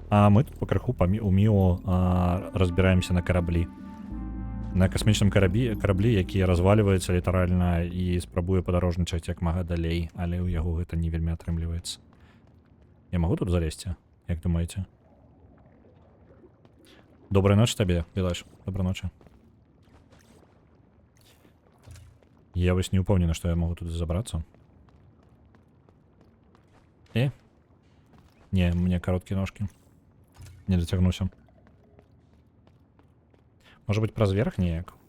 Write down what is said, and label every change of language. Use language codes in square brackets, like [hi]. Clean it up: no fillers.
[be] А мы тут пакрыху у Міо разбіраемся на караблі. На касмічным караблі, які разваліваецца літаральна і спрабуе падарожнічаць як мага далей, але ў яго гэта не вельмі атрымліваецца. Я магу тут залезці? Як думаеце? Добрай ночы табе, Белаш. Добрай ночы. Я вось не ўпэўнены, што я магу туды забрацца. [ru] Не, у меня короткие ножки. Не дотягнуся. Может быть, [be] праз верх неяк?